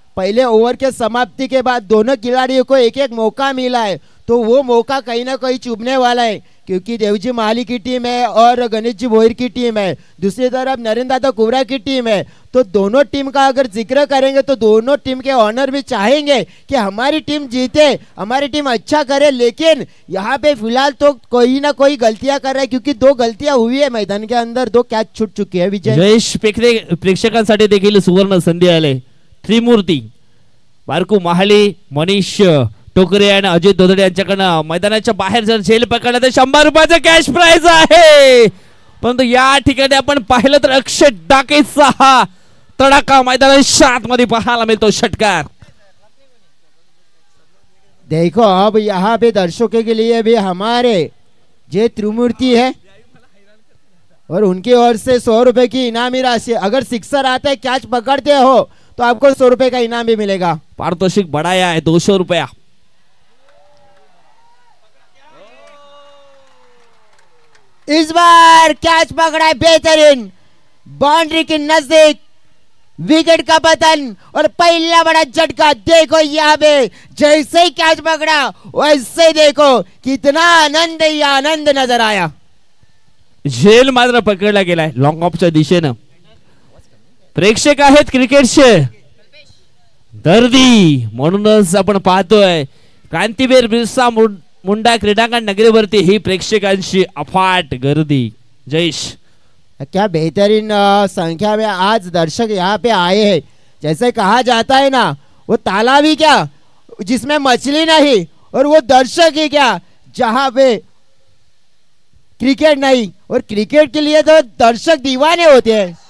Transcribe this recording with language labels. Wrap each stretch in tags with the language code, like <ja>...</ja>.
<hi>पहले ओवर के समाप्ति के बाद दोनों खिलाड़ियों को एक एक मौका मिला है, तो वो मौका कहीं ना कहीं चुभने वाला है, क्योंकि देवजी माली की टीम है और गणेश जी भोईर की टीम है, दूसरी तरफ नरेंद्र दादा कुबरा की टीम है। तो दोनों टीम का अगर जिक्र करेंगे तो दोनों टीम के ऑनर भी चाहेंगे कि हमारी टीम जीते, हमारी टीम अच्छा करे, लेकिन यहाँ पे फिलहाल तो कोई ना कोई गलतियां कर रहा है, क्योंकि 2 गलतियां हुई है मैदान के अंदर, 2 कैच छूट चुकी है। विजय</hi> <mr>जयेश, प्रेक्षकांसाठी देखील सुवर्ण संधी आले, त्रिमूर्ती बारकू महाली, मनीष टोकरे आणि अजय धोदडे यांच्याकडनं मैदानाच्या बाहेर जर झेल पकडला तर 100 रुपयाचा कॅश प्राइज आहे। परंतु या ठिकाणी आपण पाहिलं तर अक्षय डाकेचा हा तडाखा मैदानाच्या आतमध्ये पाहायला मिळतो, षटकार।</mr> <hi>देखो अब यहाँ पे दर्शकों के लिए भी हमारे जे त्रिमूर्ति है और उनकी ओर से 100 रुपए की इनामी राशि, अगर सिक्सर आता है, कैच पकड़ते हो तो आपको 100 रुपए का इनाम भी मिलेगा। पारितोषिक बढ़ाया है 200 रुपया। इस बार कैच पकड़ा है बेहतरीन, बाउंड्री के नजदीक, विकेट का पतन और पहला बड़ा झटका। देखो यहाँ पे जैसे ही कैच पकड़ा वैसे देखो कितना आनंद ही आनंद नजर आया।</hi> <mr>झेल मात्र पकडला गेलाय लॉंग ऑफच्या दिशेनं। प्रेक्षक आहेत क्रिकेटचे दर्दी, म्हणूनच आपण पाहतोय क्रांतिवीर बिरसा मुंडा क्रीडांगण नगरीवरती ही प्रेक्षकांची अफाट गर्दी। जयेश,</mr> <hi>क्या बेहतरीन संख्या में आज दर्शक यहाँ पे आए हैं। जैसे कहा जाता है ना, वो तालाब ही क्या जिसमें मछली नहीं, और वो दर्शक ही क्या जहाँ पे क्रिकेट नहीं, और क्रिकेट के लिए तो दर्शक दीवाने होते हैं।</hi>